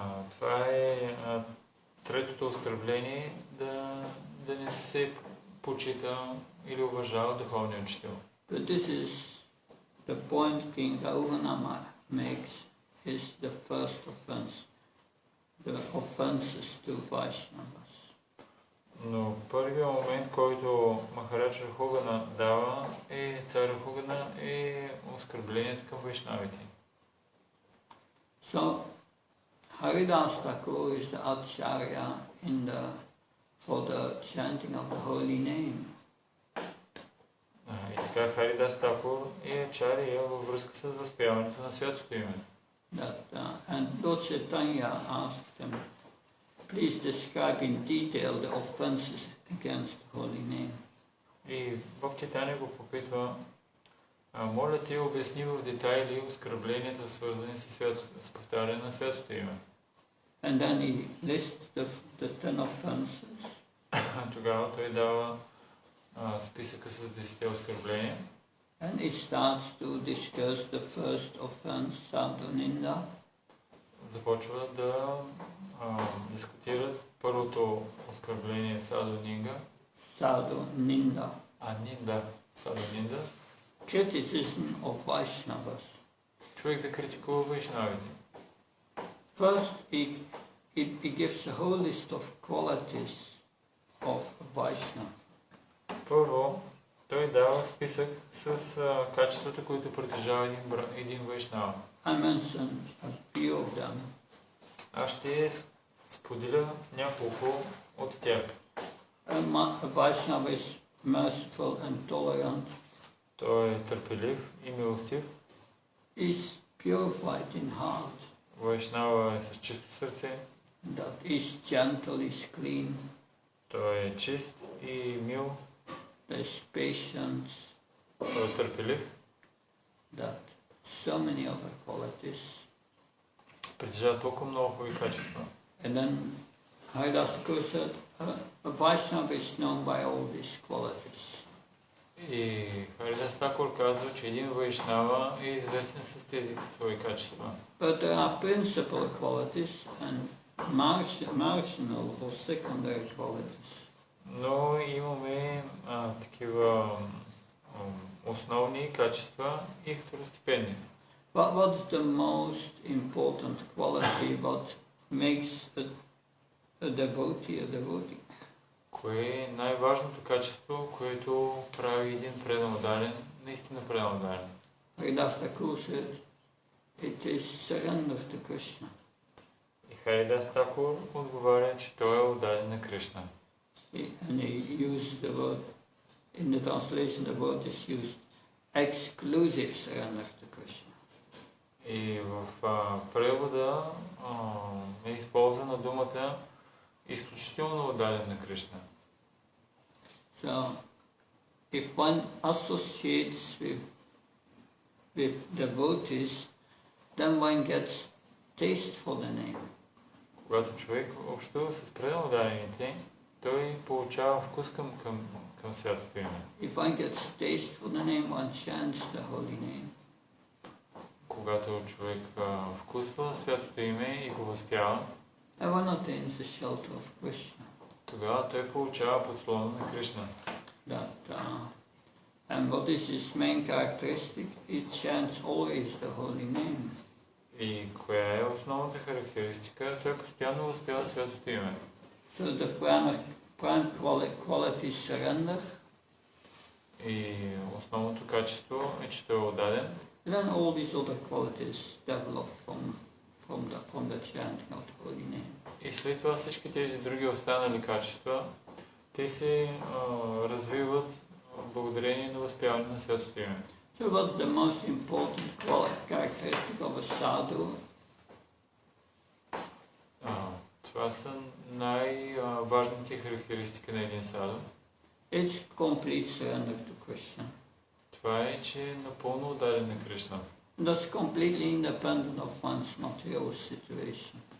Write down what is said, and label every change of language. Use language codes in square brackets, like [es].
[bg] Това е третото оскърбление, да не се почита или уважава духовния учител. [en] But this is the point King Raghuvanama makes is the first offense, the offenses to Vaishnavas. [bg] Но първият момент, който Махарадж Рахугана дава, цар Рахугана, е оскърбленията към вайшнавите. [en] So, Haridas Thakur is the Acharya for the chanting of the holy name. [bg] И така Харидас Такур е ачария във връзка с възпяването на святото име. [en] And Lord Chaitanya asked him, please describe in detail the offenses against the holy name. [bg] И Бог Чайтания го попитва, моля ти обясни в детайли оскърбленията, свързани с повтаряне на святото име. [en] And then he lists the 10 offenses. [bg] Тогава той дава списъка с 10 оскърбления. [en] And he starts to discuss the first offense, sadhu-ninda. [bg] Започва да дискутират първото оскърбление садhu-нинга. [sa] Sadhu-ninda. Нинда, садhu-нинда. [en] Criticism of Vaishnavas. [bg] Човек да критикува вайшнавите. [en] First, he gives a whole list of qualities of Vaishnava. [bg] Първо, той дава списък с качествата, които притежава един вайшнава. [en] I mentioned a few of them. [bg] Аз ще споделя няколко от тях. [en] A Vaishnava is merciful and tolerant. [bg] Той е търпелив и милостив. [en] Is purified in heart. [bg] Вайшнава е с чисто сърце. [en] That is gentle, is clean. [bg] Той е чист и мил. [en] There is patience. [bg] Той е търпелив. [en] That so many other qualities. [bg] Притежава толкова много хубави качества. [en] And then Haridas Thakur said, a Vaishnava is known by all these qualities. [bg] И Харидас Такур казва, че един вайшнава е известен с тези свои качества. [en] But there are principal qualities and marginal or secondary qualities. [bg] Но имаме такива основни качества и второстепенни. [en] What is the most important quality? What makes a devotee? [bg] Кое е най-важното качество, което прави един преданодален, наистина преданодален? [en] Haridas Thakur said, it is surrender to Krishna. [bg] И Харидас Такур отговаря, че той е отдаден на Кришна. [en] And he uses the word, in the translation the word is used, exclusive surrender to Krishna. [bg] И в превода е използвана думата изключително отдаден на Кришна. [en] So, if one associates with devotees, then one gets taste for the name. [bg] Когато човек общува с преданодадените, той получава вкус към святото име. [en] If one gets taste for the name, one chants the holy name. [bg] Когато човек вкусва святото име и го възпява, [en] One attains the shelter of Krishna. [bg] тогава той получава подслона на Кришна. [en] And what is his main characteristic? He chants always the holy name. [bg] И коя е основната характеристика? Той постоянно възпява святото име. [en] So the prime quality is surrender. [bg] И основното качество е, че той е отдаден. [en] And then all these other qualities develop from the chanting of the holy name. [bg] И след това всички тези други останали качества, те се развиват благодарение на възпяване на святото име. [en] So what's the most important characteristic of a sadhu? [bg] Това са най-важните характеристики на един саду. [en] It's complete surrender to Krishna. [bg] Това е, че е напълно отдаден на Кришна. [en] That's completely independent of one's material situation.